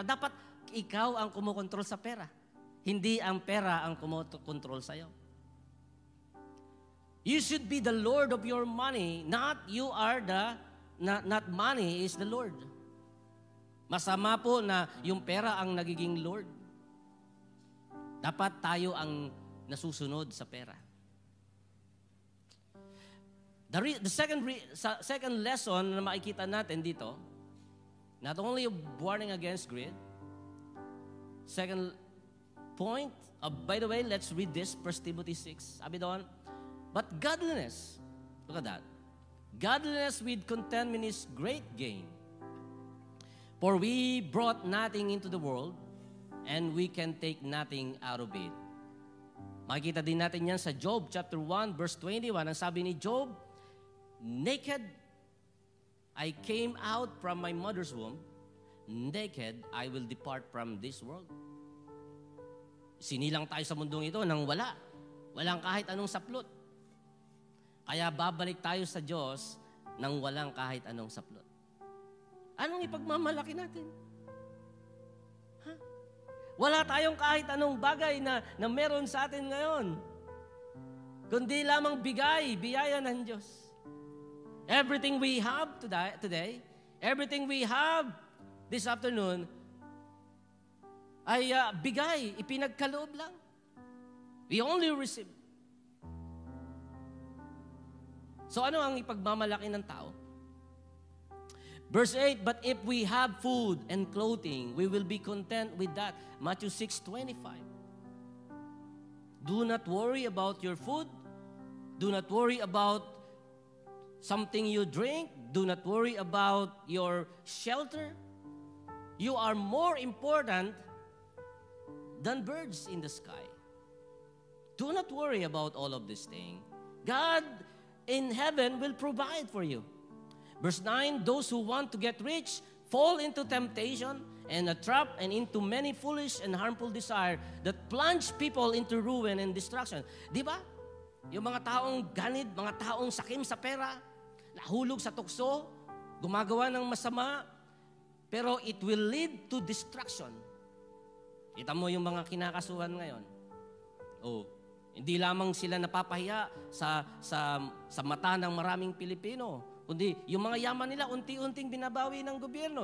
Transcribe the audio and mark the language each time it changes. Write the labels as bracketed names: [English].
[Filipino] Dapat ikaw ang kumukontrol sa pera. Hindi ang pera ang kumukontrol sa'yo. [English] You should be the Lord of your money, not you are not money is the Lord. [Filipino] Masama po na yung pera ang nagiging Lord. Dapat tayo ang nasusunod sa pera. [English] The second lesson [Filipino] na makikita natin dito, [English] not only a warning against greed, second point, by the way, let's read this, 1 Timothy 6. [Filipino] Sabi doon, [English] but godliness, look at that, godliness with contentment is great gain. For we brought nothing into the world, and we can take nothing out of it. [Filipino] Makikita din natin yan sa Job chapter 1 verse 21. Ang sabi ni Job, [English] naked I came out from my mother's womb, naked I will depart from this world. [Filipino] Sinilang tayo sa mundong ito nang walang kahit anong saplot. Kaya babalik tayo sa Diyos nang walang kahit anong saplot. Anong ipagmamalaki natin? Wala tayong kahit anong bagay na meron sa atin ngayon. Kundi lamang biyaya ng Diyos. [English] Everything we have today, everything we have this afternoon, [Filipino] ay bigay, ipinagkaloob lang. [English] We only receive. [Filipino] So ano ang ipagmamalaki ng tao? [English] Verse 8, but if we have food and clothing, we will be content with that. Matthew 6:25. Do not worry about your food. Do not worry about something you drink. Do not worry about your shelter. You are more important than birds in the sky. Do not worry about all of these things. God in heaven will provide for you. Verse 9, those who want to get rich fall into temptation and a trap and into many foolish and harmful desire that plunge people into ruin and destruction. [Filipino] Di ba? Yung mga taong ganid, mga taong sakim sa pera, nahulog sa tukso, gumagawa ng masama, pero [English] it will lead to destruction. [Filipino] Kita mo yung mga kinakasuhan ngayon. Oh, hindi lamang sila napapahiya sa mata ng maraming Pilipino, kundi yung mga yaman nila unti-unting binabawi ng gobyerno.